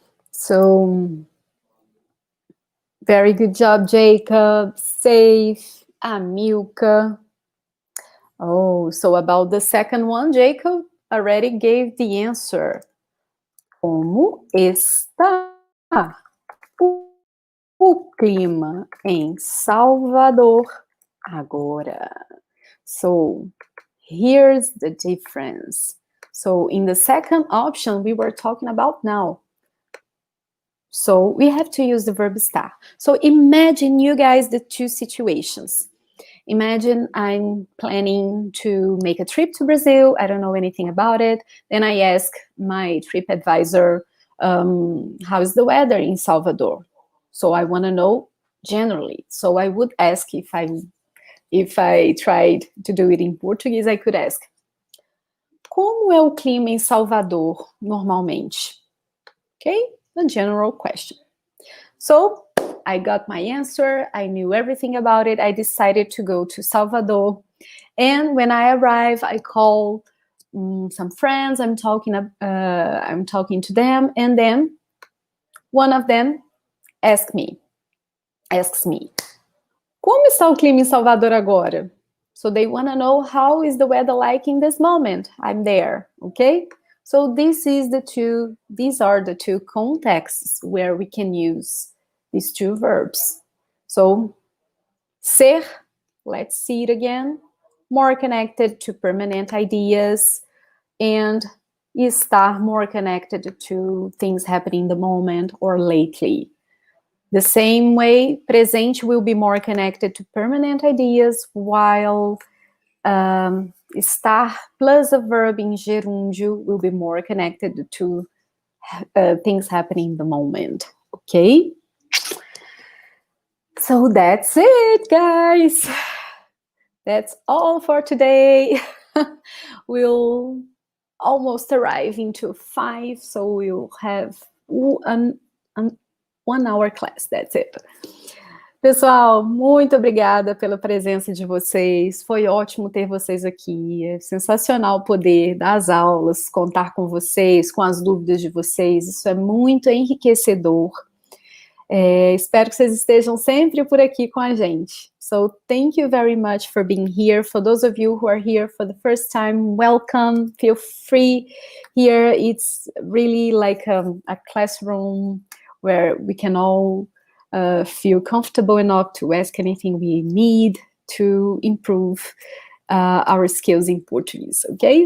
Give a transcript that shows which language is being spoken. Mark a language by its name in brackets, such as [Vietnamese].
[English] So, Very good job, Jacob. Safe. Amilca. Oh, so about the second one, Jacob already gave the answer. [Portuguese] Como está o clima em Salvador agora? [English] So, here's the difference. So, in the second option, we were talking about now. So, we have to use the verb estar. So, imagine you guys the two situations. Imagine I'm planning to make a trip to Brazil. I don't know anything about it. Then I ask my trip advisor, how is the weather in Salvador? So I want to know generally. So I would ask, if I tried to do it in Portuguese, I could ask, [Portuguese] como é o clima em Salvador normalmente? [English] Okay, a general question. So I got my answer. I knew everything about it. I decided to go to Salvador. And when I arrive, I call some friends. I'm talking to them. And then one of them asks me, [Portuguese] como está o clima em Salvador agora? [English] So they want to know how is the weather like in this moment. I'm there, okay? So these are the two contexts where we can use these two verbs. So, ser, let's see it again, more connected to permanent ideas, and estar more connected to things happening in the moment or lately. The same way, presente will be more connected to permanent ideas, while estar plus a verb in gerúndio will be more connected to things happening in the moment, okay? So that's it, guys. That's all for today. We'll almost arrive into 5, so we'll have an 1 hour class, that's it. [Portuguese] Pessoal, muito obrigada pela presença de vocês. Foi ótimo ter vocês aqui. É sensacional poder dar as aulas, contar com vocês, com as dúvidas de vocês. Isso é muito enriquecedor. Espero que vocês estejam sempre por aqui com a gente. [English] So, thank you very much for being here. For those of you who are here for the first time, welcome. Feel free here. It's really like a classroom where we can all feel comfortable enough to ask anything we need to improve our skills in Portuguese, okay?